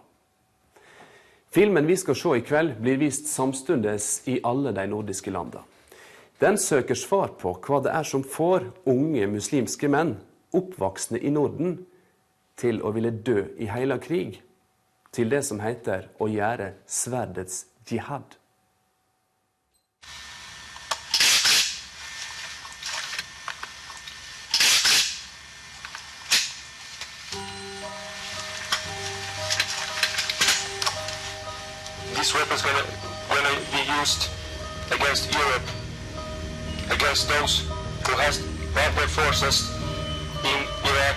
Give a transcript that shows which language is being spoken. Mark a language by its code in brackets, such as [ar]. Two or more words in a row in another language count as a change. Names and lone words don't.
[no] Filmen vi skal se i kveld blir vist samstundes i alle de nordiske landene. Den søker svar på hva det er som får unge muslimske menn, oppvoksne i Norden, til å ville dø i hele krig, til det som heter å gjøre sverdets jihad. [en] These weapons gonna be used against Europe, against those who has led their forces in Iraq.